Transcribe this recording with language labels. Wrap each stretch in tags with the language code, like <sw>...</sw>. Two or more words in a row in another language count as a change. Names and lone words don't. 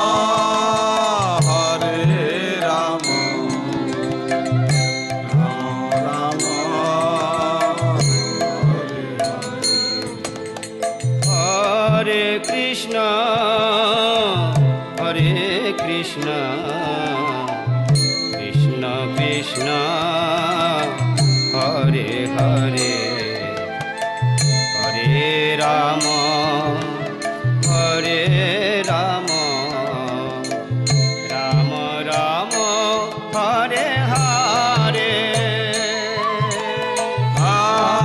<sa>হরে রাম রাম রাম হরে কৃষ্ণ হরে কৃষ্ণ কৃষ্ণ কৃষ্ণ হরে হরে হরে রাম হরে রাম রাম রাম হরে হরে হরে</sa>